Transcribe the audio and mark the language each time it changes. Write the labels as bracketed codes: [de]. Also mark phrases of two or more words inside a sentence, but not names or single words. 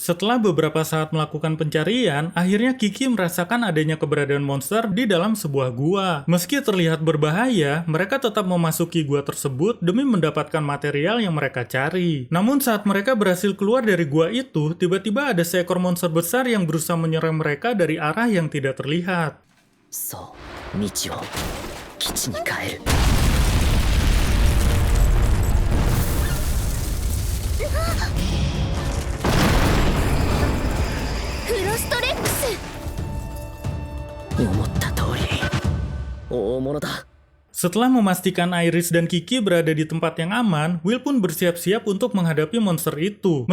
[id] Setelah beberapa saat melakukan pencarian, akhirnya Kiki merasakan adanya keberadaan monster di dalam sebuah gua. Meski terlihat berbahaya, mereka tetap memasuki gua tersebut demi mendapatkan material yang mereka cari. Namun saat mereka berhasil keluar dari gua itu, tiba-tiba ada seekor monster besar yang berusaha menyerang mereka dari arah yang tidak terlihat. [ja] そう、道を基地に帰る。フロストレックス。思った通り大物だ。 [id] Setelah memastikan Iris dan Kiki berada di tempat yang aman, Will pun bersiap-siap untuk menghadapi monster itu.